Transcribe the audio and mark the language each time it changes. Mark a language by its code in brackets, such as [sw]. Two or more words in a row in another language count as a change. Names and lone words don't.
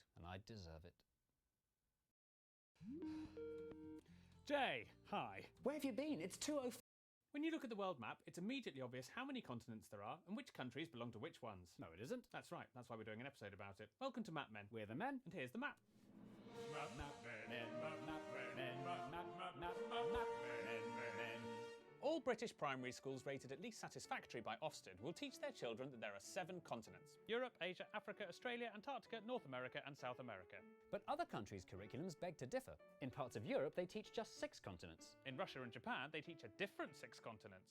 [en] And I deserve it. Jay, hi. Where have you been? It's 2:04. When you look at the world map, it's immediately obvious how many continents there are and which countries belong to which ones. No, it isn't. That's right, that's why we're doing an episode about it. Welcome to Map Men. We're the men. And here's the map. Map, map, men, map, map, men, map, map, map, map, map, men, men. All British primary schools rated at least satisfactory by Ofsted will teach their children that there are 7 continents. Europe, Asia, Africa, Australia, Antarctica, North America and South America. But other countries' curriculums beg to differ. In parts of Europe, they teach just 6 continents. In Russia and Japan, they teach a different 6 continents.